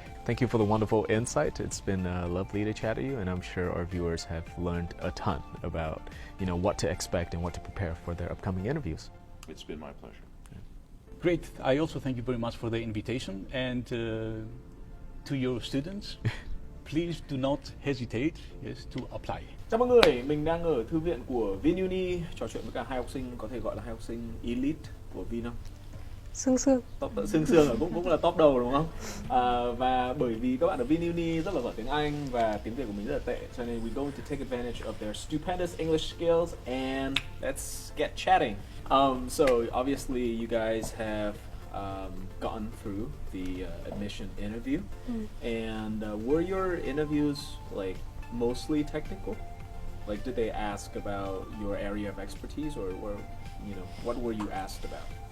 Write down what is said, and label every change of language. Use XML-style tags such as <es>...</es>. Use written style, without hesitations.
<en>Thank you for the wonderful insight. It's been lovely to chat to you, and I'm sure our viewers have learned a ton about, you know, what to expect and what to prepare for their upcoming interviews. It's been my pleasure. Great. I also thank you very much for the invitation, and to your students, please do not hesitate, yes, to apply.</en> <vi>Chào mọi người, mình đang ở thư viện của VinUni trò chuyện với cả hai học sinh có thể gọi là hai học sinh elite của Vin không? Sương Sương. Sương Sương cũng là top đầu đúng không? Và bởi vì các bạn ở VinUni rất là giỏi tiếng Anh và tiếng Việt của mình rất là tệ, cho nên</vi> <en>we're going to take advantage of their stupendous English skills and let's get chatting. So obviously you guys have gotten through the admission interview, and were your interviews like mostly technical? Like, did they ask about your area of expertise, or what were you asked about?</en>